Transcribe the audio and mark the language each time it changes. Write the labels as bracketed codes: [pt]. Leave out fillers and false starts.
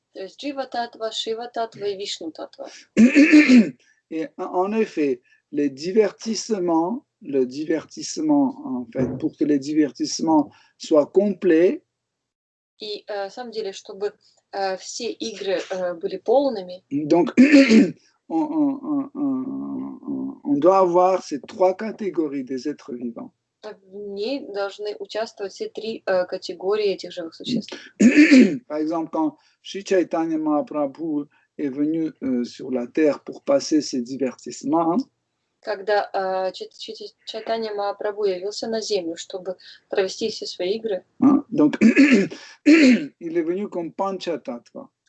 [ru] То есть Jiva Tattva, Shiva Tattva et Vishnu Tattva. [fr] Et en effet, le divertissement, en fait, pour que le divertissement soit complet, [ru] и на самом деле, чтобы все игры были полными, [fr] donc on doit avoir ces trois catégories des êtres vivants. [ru] в ней должны участвовать все три категории этих живых существ. [fr] Par exemple, quand Shri Chaitanya Mahaprabhu est venu sur la terre pour passer ses divertissements, [ru] когда Чайтанья Махапрабху явился на землю, чтобы провести все свои игры, hein. [fr] Donc, il est venu comme Panchatattva.